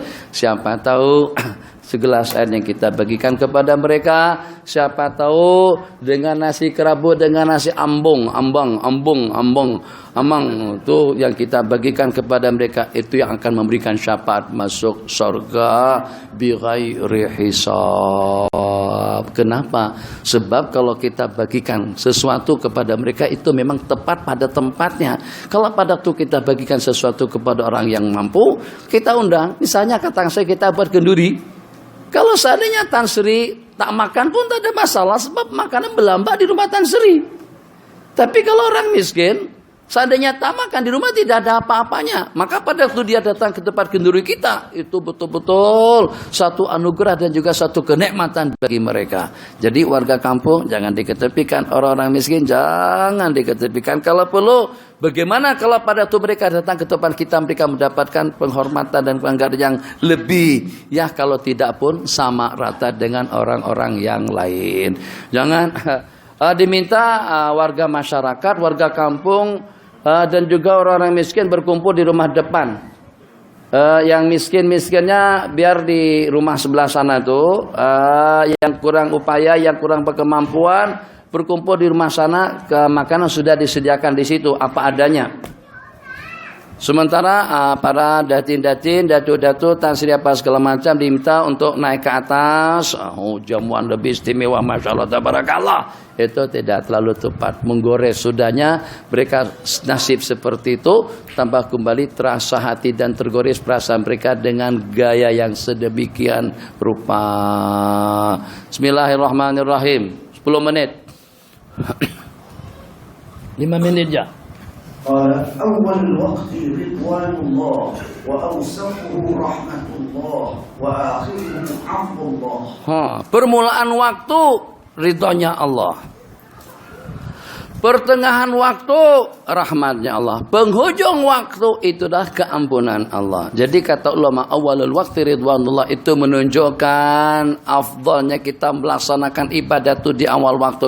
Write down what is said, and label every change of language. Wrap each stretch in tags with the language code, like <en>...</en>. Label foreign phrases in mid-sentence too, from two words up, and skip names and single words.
<ms>Siapa tahu segelas air yang kita bagikan kepada mereka, siapa tahu dengan nasi kerabu, dengan nasi ambung itu yang kita bagikan kepada mereka, itu yang akan memberikan syafaat masuk surga</ms> <ar>بغير حساب.</ar> <ms>Kenapa? Sebab kalau kita bagikan sesuatu kepada mereka itu memang tepat pada tempatnya. Kalau pada itu kita bagikan sesuatu kepada orang yang mampu, kita undang, misalnya kata saya kita buat kenduri. Kalau seandainya Tan Sri tak makan pun tak ada masalah, sebab makanan berlambak di rumah Tan Sri. Tapi kalau orang miskin, seandainya tak makan di rumah tidak ada apa-apanya, maka pada waktu dia datang ke tempat kenduri kita, itu betul-betul satu anugerah dan juga satu kenikmatan bagi mereka. Jadi warga kampung jangan diketepikan, orang-orang miskin jangan diketepikan. Kalau perlu, bagaimana kalau pada waktu mereka datang ke tempat kita, mereka mendapatkan penghormatan dan penghargaan yang lebih. Ya kalau tidak pun sama rata dengan orang-orang yang lain. Jangan diminta warga masyarakat, warga kampung dan juga orang-orang miskin berkumpul di rumah depan. Yang miskin-miskinnya biar di rumah sebelah sana tuh. Yang kurang upaya, yang kurang berkemampuan berkumpul di rumah sana, ke makanan sudah disediakan di situ apa adanya. Sementara para datin-datin, datu-datu, Tan Sri apa segala macam diminta untuk naik ke atas. Jamuan lebih istimewa,</ms> <ar>ما شاء الله، تبارك الله.</ar> <ms>Itu tidak terlalu tepat. Menggores sudahnya, mereka nasib seperti itu. Tambah kembali terasa hati dan tergores perasaan mereka dengan gaya yang sedemikian rupa.</ms> <ar>بسم الله الرحمن الرحيم.</ar> <ms>10 menit. 5 menit ya.</ms> <ar>قال أول الوقت رضوان الله وأوسطه رحمة الله وآخره عفو الله.</ar> <ms>Permulaan waktu ridhonya Allah, pertengahan waktu rahmatnya Allah, penghujung waktu itulah keampunan Allah. Jadi kata ulama,</ms> <ar>أول الوقت رضوان الله</ar> <ms>itu menunjukkan afdalnya kita melaksanakan ibadat itu di awal waktu.</ms>